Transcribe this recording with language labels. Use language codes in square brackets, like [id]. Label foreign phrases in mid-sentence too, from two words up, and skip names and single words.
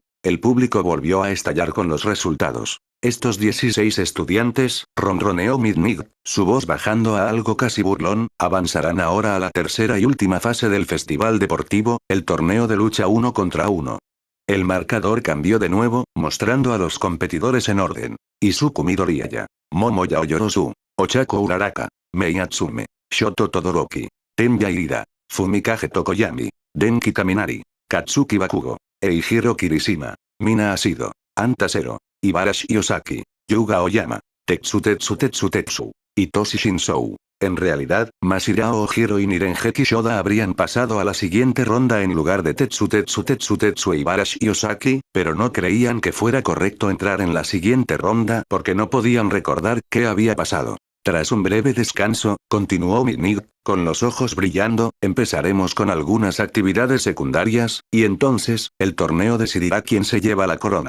[es] El público volvió a estallar con los resultados. Estos 16 estudiantes, ronroneó Midnight, su voz bajando a algo casi burlón, avanzarán ahora a la tercera y última fase del festival deportivo, el torneo de lucha 1 contra 1. El marcador cambió de nuevo, mostrando a los competidores en orden. Izuku Midoriya, Momo Yaoyorozu, Ochako Uraraka, Mei Natsume, Shoto Todoroki, Tenya Ida, Fumikage Tokoyami, Denki Kaminari, Katsuki Bakugo, Eihiro Kirishima, Mina Asido, Anta Zero, Ibarashi Osaki, Yuga Oyama, Tetsu, y Toshi Shinsou. En realidad, Masirao Ojiro y Nirengeki Shoda habrían pasado a la siguiente ronda en lugar de Tetsu e Ibarashi Osaki, pero no creían que fuera correcto entrar en la siguiente ronda porque no podían recordar qué había pasado. Tras un breve descanso, continuó Midnight, con los ojos brillando, empezaremos con algunas actividades secundarias, y entonces, el torneo decidirá quién se lleva la corona.